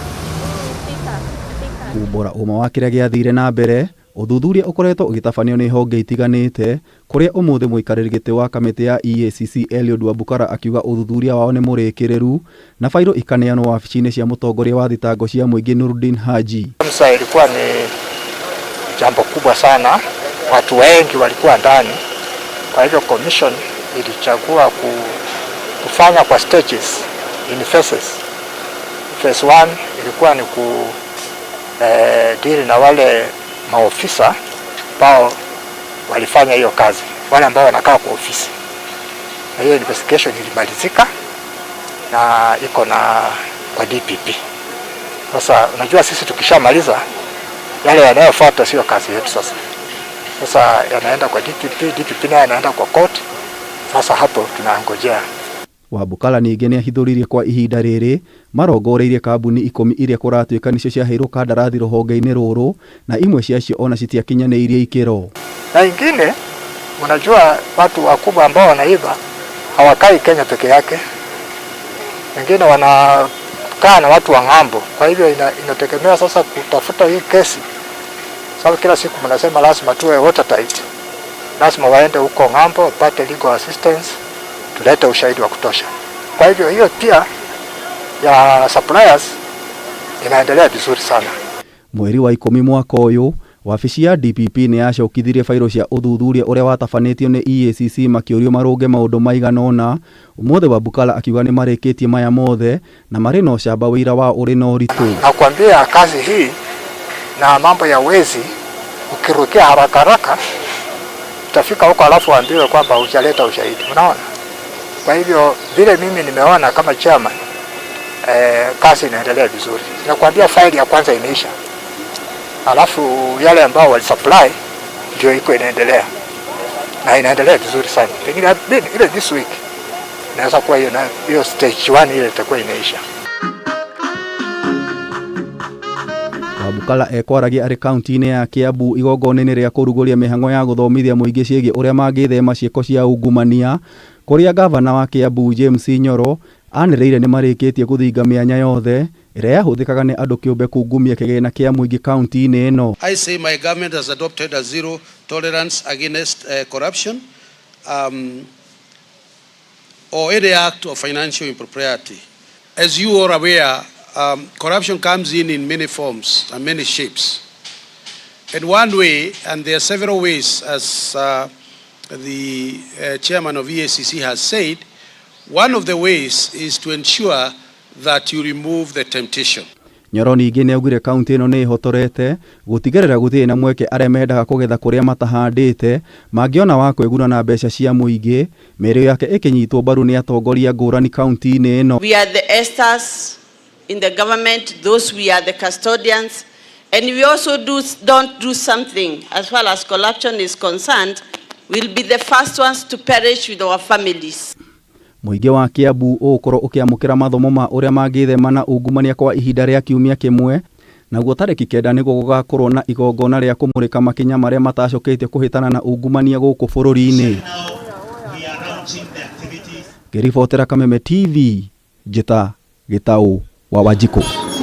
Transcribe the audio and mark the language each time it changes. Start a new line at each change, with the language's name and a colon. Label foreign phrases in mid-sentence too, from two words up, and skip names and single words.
Kikuyu: Kumbũra ũma wa kĩrĩa gĩathire na mbere, ũthuthuria ũkoretwo ũgĩtabanio nĩ honge itiganĩte, kũrĩa ũmũthĩ mũikarĩri gĩtĩ wa kamĩtĩ ya EACC Eliud Wabukala akiuga ũthuthuria wao nĩ mũrĩkĩrĩru na failo ikaneanwo wabici-inĩ cia mũtongoria wa thitango cia mũingĩ Nurdin Haji.
Swahili: KEMSA ilikuwa ni jambo kubwa sana, watu wengi walikuwa ndani. Kwa hivyo commission ilichagua kufanya kwa stages,
English: in phases.
Swahili: Phase 1 ilikuwa ni deal na wale maofisa ambao walifanya hiyo kazi, wale ambao wanakaa kwa ofisi. Na hiyo investigation ilimalizika na iko na kwa DPP. Sasa unajua sisi tukishamaliza yale yanayofuata sio kazi yetu sasa. Sasa yanaenda kwa DPP naye yanaenda kwa court. Sasa hapo tunangojea.
Kikuyu: Wabukala ningĩ nĩahithũririe kwa ihinda rĩrĩ marongoreirie kambuni 10 iria kũratuĩka nĩcio ciaheirwo kandarathi rũhonge-inĩ rũrũ na imwe ciacio ona citiakinyanĩirie ikĩro.
Swahili: Na ingine unajua watu wakubwa ambao wanaiba hawakai Kenya peke yake. Wengine wanakaa na watu wa ng'ambo. Kwa hivyo inategemea sasa kutafuta hii kesi. Sababu kila siku mnasema lazima tuwe watertight. Lazima waende huko ng'ambo, pate
English: legal assistance,
Swahili: tulete ushahidi wa kutosha. Kwa hivyo hiyo pia ya suppliers inaendelea vizuri sana.
Kikuyu: Mweri wa 10 mwaka ũyũ, wabici ya DPP nĩ yacokithirie failo cia ũthuthuria ũrĩa watabanĩtio nĩ EACC makĩũrio marũnge maũndũ maigana ũna. Ũmũthĩ Wabukala akiuga nĩ marĩkĩtie maya mothe na marĩ na ũcamba wĩra wa ũrĩ na ũritũ.
Swahili: Nakwambia kazi hii na mambo ya wezi ukirukia haraka haraka utafika huko alafu ambiwe kwamba hujaleta ushahidi. Unaona? Kwa hivyo vile mimi nimeona kama chairman kazi inaendelea vizuri. Nakwambia faili ya kwanza imeisha. Alafu yale ambao wali supply ndio iko inaendelea. Na inaendelea vizuri sana. Pengine ile
English: this week
Swahili: naweza kuwa hiyo stage 1 ile itakuwa imeisha.
Kikuyu: Wabukala ekwaragia arĩ kaunti-inĩ ya Kiambu igongona-inĩ rĩa kũrugũria mĩhang'o ya gũthomithia mũingĩ ciĩgiĩ ũrĩa mangĩthema ciĩko cia ungumania, kũrĩa gavana wa Kiambu James Nyoro anĩrĩire nĩ marĩkĩtie gũthinga mĩanya yothe ĩrĩa yahũthĩkaga nĩ andũ kĩũmbe kungumia kĩgĩna kĩa mũingĩ kaunti-inĩ ĩno.
English: I say my government has adopted a zero tolerance against corruption or any act of financial impropriety. As you are aware, corruption comes in many forms and many shapes. And one way, and there are several ways, as the chairman of EACC has said, one of the ways is to ensure that you remove the temptation.
Kikuyu: Nyoro ningĩ nĩaugire kaunti ĩno nĩ ĩhotorete gũtigĩrĩra gũtirĩ na mweke arĩa mendaga kũgetha kũrĩa matahandĩte mangĩona wa kwĩguna na mbeca cia mũingĩ, mĩario yake ĩkĩnyitwo mbaru nĩ atongoria ngũrani kaunti-inĩ ĩno.
English: We are the esters in the government, those we are the custodians, and we also don't do something as far as corruption is concerned, we'll be the first ones to perish with our families.
Kikuyu: Mũingĩ wa Kiambu ũgũkorwo ũkĩamũkĩra mathomo ma ũrĩa mangĩthema na ungumania kwa ihinda rĩa kiumia kĩmwe, naguo tarĩki 9 nĩguo gũgakorwo na igongona rĩa kũmũrĩka makinya marĩa matacokĩtie kũhĩtana na ungumania gũkũ bũrũri-inĩ. Ngĩribotera Kameme TV, Njĩta Gĩtaũ wa Wanjikũ.